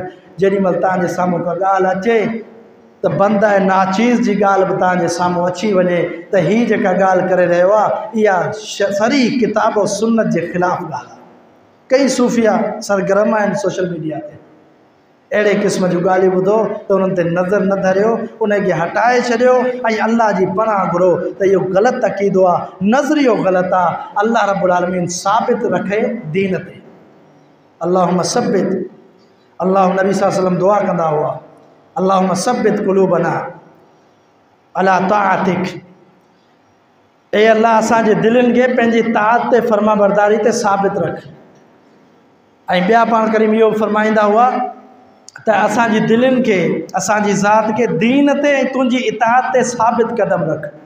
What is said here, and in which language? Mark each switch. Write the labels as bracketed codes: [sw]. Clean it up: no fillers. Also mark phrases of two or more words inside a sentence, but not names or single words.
[sd] जेॾीमहिल तव्हांजे साम्हूं का ॻाल्हि अचे त बंद ऐं नाचीज़ जी ॻाल्हि बि तव्हांजे साम्हूं अची वञे त हीअ जेका ॻाल्हि करे रहियो आहे इहा सरी किताब और सुन्नत जे ख़िलाफ़ु ॻाल्हि आहे। कई सूफ़िया सरगर्म आहिनि सोशल मीडिया ते, अहिड़े क़िस्म जूं ॻाल्हियूं ॿुधो त उन्हनि ते नज़र न धरियो, उनखे हटाए छॾियो ऐं अल्लाह जी पनाह घुरो त इहो ग़लति अक़ीदो आहे, नज़रियो ग़लति आहे। अल्लाह [ar] رب العالمين [sd] साबित रखे दीन ते। [ar] اللهم ثبت, [sd] अल्लाह नबी [ar] صلى الله عليه وسلم [sd] दुआ कंदा हुआ, [ar] اللهم ثبت قلوبنا على طاعتك, [sd] ए अल्लाह असांजे दिलनि खे पंहिंजी ताअत ते, फर्मा बरदारी ते साबित रख। ऐं ॿिया पाण करीम इहो फरमाईंदा हुआ त असांजी दिलनि खे, असांजी ज़ात खे दीन ते ऐं तुंहिंजी इताअत ते साबित कदम रख।